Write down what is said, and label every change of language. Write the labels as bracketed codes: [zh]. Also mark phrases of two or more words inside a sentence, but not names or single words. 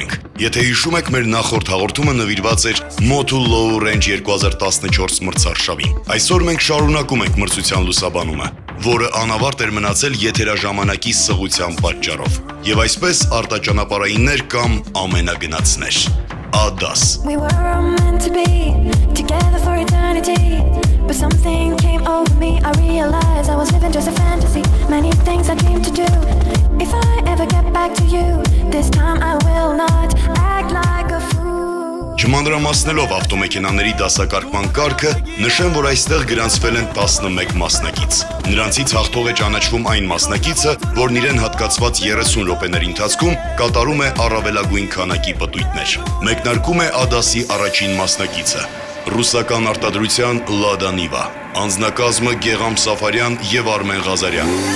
[hy] ենք։ Եթե հիշում եք, մեր նախորդ հաղորդումը նվիրված էր Motul Low Range 2014 մրցարշավին։ Այսօր մենք շարունակում ենք մրցության լուսաբանումը, որը անավարտ էր մնացել եթերաժամանակի սղության պատճառով։ Եվ այսպես արտաճանապարհայիններ կամ ամենագնացներ։ Ադաս։ [en] But something came over me, I realized I was living just a fantasy. Many things I dreamed to do. If I ever get back to you, this time I will not act like a fool. [hy] Չմանրամասնելով ավտոմեքենաների դասակարգման կարգը, նշեմ, որ այստեղ գրանցվել են 11 մասնակից։ Նրանցից հաղթող է ճանաչվում այն մասնակիցը, որն իրեն հատկացված 30 րոպեների ընթացքում կատարում է առավելագույն քանակի պտույտներ։ Մեկնարկում է Ադասի առաջին մասնակիցը։ Ռուսական արտադրության Lada Niva, անձնակազմը Գեղամ Սաֆարյան եւ Արմեն Ղազարյան։